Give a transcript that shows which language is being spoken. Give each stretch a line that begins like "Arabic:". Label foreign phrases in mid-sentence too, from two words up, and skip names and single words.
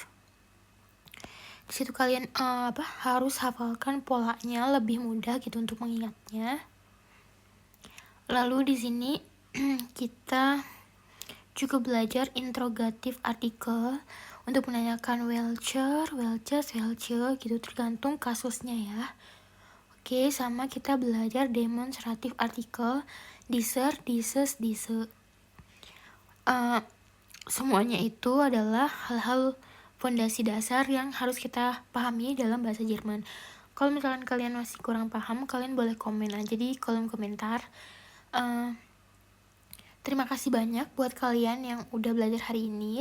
Indonesian: Di situ kalian harus hafalkan polanya, lebih mudah gitu untuk mengingatnya. Lalu di sini kita juga belajar interrogatif artikel untuk menanyakan
German: welcher, welches, welche
Indonesian: gitu, tergantung kasusnya ya. Oke, sama kita belajar demonstratif artikel
German: dieser, dieses,
Indonesian: dise. Semuanya itu adalah hal-hal fondasi dasar yang harus kita pahami dalam bahasa Jerman. Kalau misalkan kalian masih kurang paham, kalian boleh komen aja di kolom komentar. Terima kasih banyak buat kalian yang udah belajar hari ini.